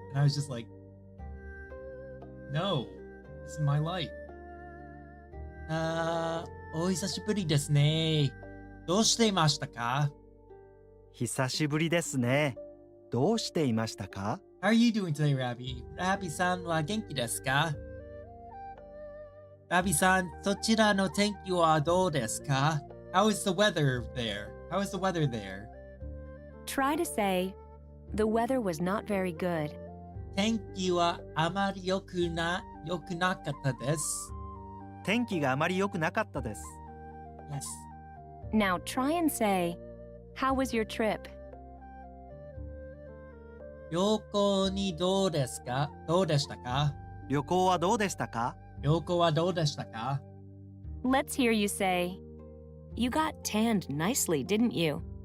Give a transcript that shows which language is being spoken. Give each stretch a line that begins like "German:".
English: And I was just like, no, this is my life.
Japanese: お久しぶりですね。どうしていましたか？久しぶりですね。どうしていましたか？
English: How are you doing today, Rabi?
Japanese: Rabi さんは元気ですか？Rabi さん、そちらの天気はどうですか？
English: How is the weather there? How is the weather there? Try to say, the weather was not very good.
Japanese: 天気はあまり良くなかったです。天気があまり良くなかったです。
English: Yes. Now try and say, how was your trip?
Japanese: 旅行にどうですか？どうでしたか？旅行はどうでしたか？旅行はどうでしたか？
English: Let's hear you say, you got tanned nicely, didn't you?